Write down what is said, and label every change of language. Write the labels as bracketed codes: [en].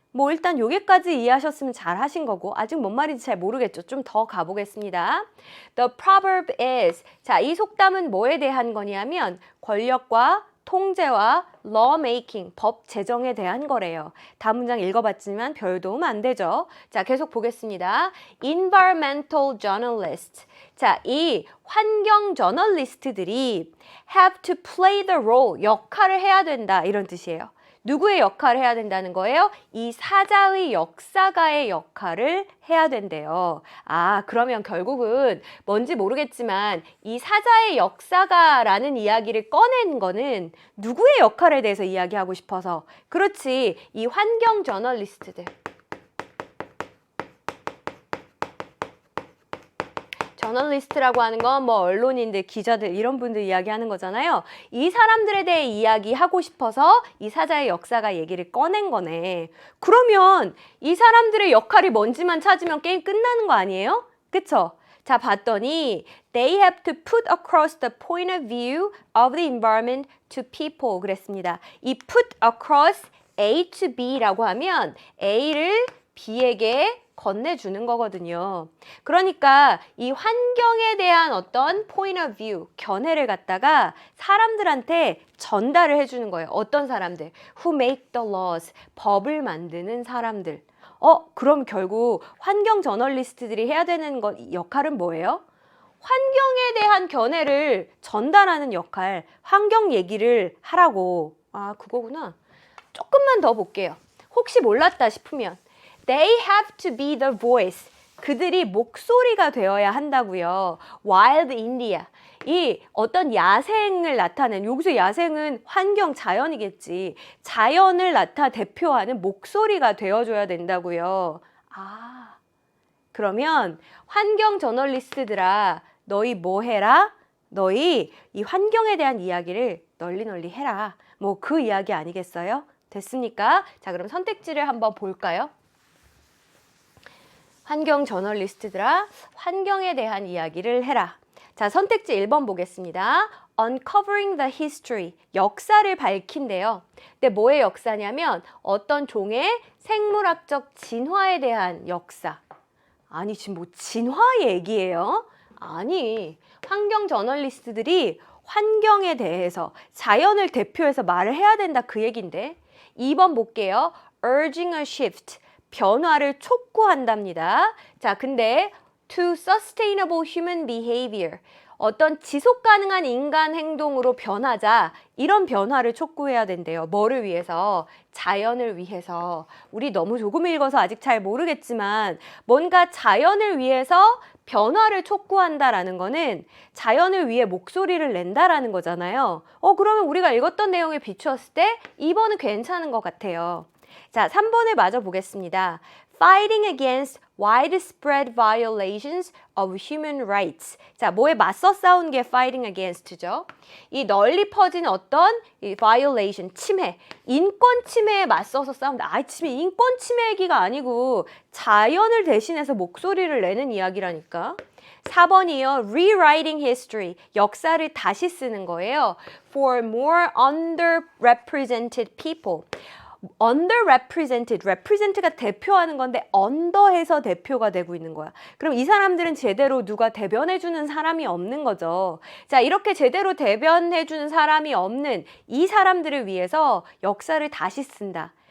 [ko] 일단 여기까지 이해하셨으면 잘 하신 거고 아직 뭔 말인지 잘 모르겠죠. 좀 더 가보겠습니다. [en] The proverb is, [ko] 자, 이 속담은 뭐에 대한 거냐면 권력과 통제와 lawmaking, 법 제정에 대한 거래요. 다음 문장 읽어봤지만 별 도움 안 되죠. 자, 계속 보겠습니다. [en] Environmental journalists. [ko] 자, 이 환경 저널리스트들이 [en] have to play the role, [ko] 역할을 해야 된다 이런 뜻이에요. 누구의 역할을 해야 된다는 거예요? 이 사자의 역사가의 역할을 해야 된대요. 그러면 결국은 뭔지 모르겠지만 이 사자의 역사가라는 이야기를 꺼낸 거는 누구의 역할에 대해서 이야기하고 싶어서. 그렇지, 이 환경 저널리스트들. 저널리스트라고 하는 건 뭐 언론인들, 기자들 이런 분들 이야기하는 거잖아요. 이 사람들에 대해 이야기하고 싶어서 이 사자의 역사가 얘기를 꺼낸 거네. 그러면 이 사람들의 역할이 뭔지만 찾으면 게임 끝나는 거 아니에요? 그쵸? 자, 봤더니 [en] they have to put across the point of view of the environment to people 그랬습니다. [ko] 이 put across A to B라고 하면 A를 B에게 건네주는 거거든요. 그러니까 이 환경에 대한 어떤 point of view, 견해를 갖다가 사람들한테 전달을 해주는 거예요. 어떤 사람들? [en] Who make the laws, [ko] 법을 만드는 사람들. 그럼 결국 환경 저널리스트들이 해야 되는 역할은 뭐예요? 환경에 대한 견해를 전달하는 역할, 환경 얘기를 하라고. 아, 그거구나. 조금만 더 볼게요. 혹시 몰랐다 싶으면 [en] They have to be the voice. [ko] 그들이 목소리가 되어야 한다고요. [en] Wild India. [ko] 이 어떤 야생을 나타낸, 여기서 야생은 환경, 자연이겠지. 자연을 대표하는 목소리가 되어줘야 된다고요. 아, 그러면 환경 저널리스트들아, 너희 뭐 해라? 너희 이 환경에 대한 이야기를 널리 해라. 뭐 그 이야기 아니겠어요? 됐습니까? 자, 그럼 선택지를 한번 볼까요? 환경 저널리스트들아, 환경에 대한 이야기를 해라. 자, 선택지 1번 보겠습니다. [en] Uncovering the history, [ko] 역사를 밝힌대요. 근데 뭐의 역사냐면 어떤 종의 생물학적 진화에 대한 역사. 아니, 지금 뭐 진화 얘기예요? 아니, 환경 저널리스트들이 환경에 대해서 자연을 대표해서 말을 해야 된다 그 얘긴데. 2번 볼게요. [en] Urging a shift, [ko] 변화를 촉구한답니다. 자, 근데 [en] to sustainable human behavior, [ko] 어떤 지속 가능한 인간 행동으로 변하자, 이런 변화를 촉구해야 된대요. 뭐를 위해서? 자연을 위해서. 우리 너무 조금 읽어서 아직 잘 모르겠지만 뭔가 자연을 위해서 변화를 촉구한다라는 거는 자연을 위해 목소리를 낸다라는 거잖아요. 그러면 우리가 읽었던 내용에 비추었을 때 2번은 괜찮은 것 같아요. 자, 3번을 마저 보겠습니다. [en] Fighting against widespread violations of human rights. [ko] 자, 뭐에 맞서 싸운 게 fighting against죠. 이 널리 퍼진 어떤 이 violation, 침해, 인권 침해에 맞서서 싸운다. 지금 인권 침해 얘기가 아니고 자연을 대신해서 목소리를 내는 이야기라니까. 4번이요. [en] Rewriting history. [ko] 역사를 다시 쓰는 거예요. [en] For more underrepresented people. [ko] underrepresented, represent가 대표하는 건데 under해서 대표가 되고 있는 거야. 그럼 이 사람들은 제대로 누가 대변해주는 사람이 없는 거죠. 자, 이렇게 제대로 대변해주는 사람이 없는 이 사람들을 위해서 역사를 다시 쓴다.